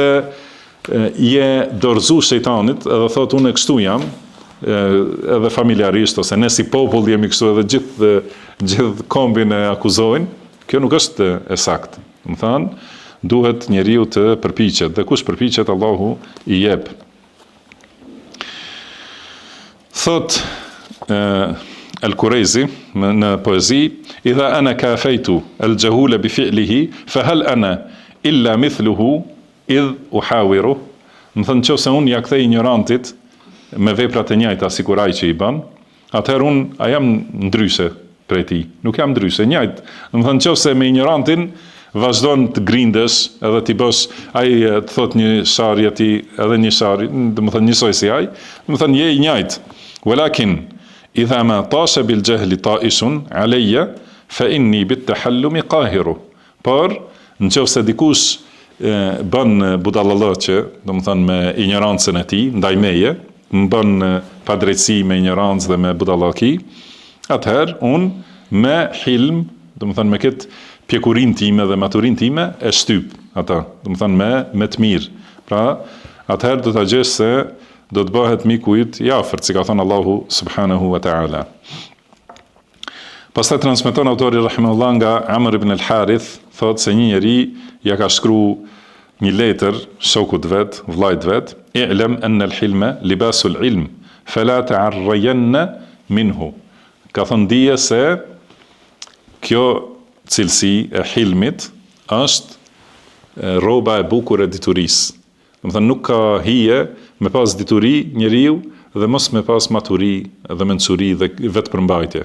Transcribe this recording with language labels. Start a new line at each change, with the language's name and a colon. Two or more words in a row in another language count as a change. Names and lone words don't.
Albanian: Por nëse je dorëzu shejtanit edhe thot unë kështu jam, edhe familjarisht ose ne si popull jemi kështu edhe gjithë kombin e akuzojnë, kjo nuk është e saktë. Më thënë, duhet njeriu të përpiqet, dhe kush përpiqet Allahu i jep. Thot Al-Kurejzi në poezi,
Arabic: إذا أنا كافيت الجهول بفعله فهل أنا إلا مثله إذ أحاور.
Albanian: Më thënë, nëse unë ja kthej ignorantit me veprat e njëjta sikur ai që i bën, atëherë unë a jam ndryshe prej tij. Nuk jam ndryshe, njëjtë. Do të thënë, nëse me ignorantin vazhdon të grindesh, edhe ti bësh ai të thot një sharje ti edhe një sharje, do të thënë njësoj si ai, do të thënë je i njëjtë.
Arabic: ولكن إذا ما طاش بالجهل طائش علي فإني بالتحلم قاهر.
Albanian: Por nëse dikush bën budallallëqe, do të thënë me ignorancën e tij ndaj meje, më bën padrejtësi me ignorancë dhe me budallaki, atëherë unë me hilm, do të thënë me këtë pjekurin time dhe maturin time e shtyp ata, do të thënë me të mirë. Pra, atëherë do ta gjesh se do të bëhet mikujt i afërt, si ka thënë Allahu
Arabic: سبحانه وتعالى.
Albanian: Pastaj transmeton autori rahimahullah nga Amr ibn al-Harith, thotë se një njeri ja ka shkruar një letër shokut vet, vllajt vet,
Arabic: اعلم أن الحلم لباس العلم فلا تعرين منه.
Albanian: Ka thënë dije se kjo cilësi e hilmit është rroba e bukur e diturisë. Do të thënë nuk ka hije me pas dituri njeriu dhe mos me pas maturi dhe mençuri dhe vetëpërmbajtje.